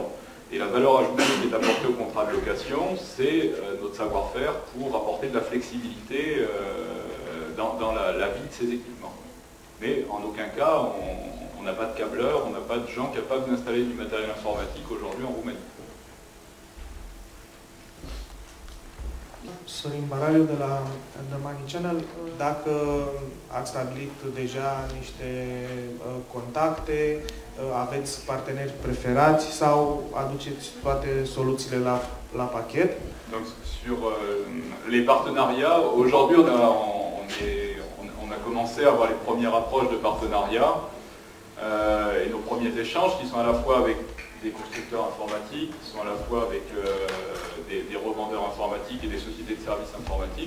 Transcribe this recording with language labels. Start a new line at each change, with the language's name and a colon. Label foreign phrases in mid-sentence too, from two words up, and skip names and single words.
French: Et la valeur ajoutée qui est apportée au contrat de location, c'est notre savoir-faire pour apporter de la flexibilité dans la vie de ces équipements. Mais en aucun cas, on n'a pas de câbleurs, on n'a pas de gens capables d'installer du matériel informatique aujourd'hui en Roumanie.
Romanian: Sorin Baraliu de la The Money Channel. Dacă ați stabilit deja niște contacte, aveți parteneri preferați sau aduceți toate soluțiile la pachet?
French: Donc sur les partenariats, aujourd'hui on a commencé à avoir les premières approches de partenariat et nos premiers échanges qui sont à la fois avec des constructeurs informatiques, qui sont à la fois avec des revendeurs informatiques et des sociétés de services informatiques.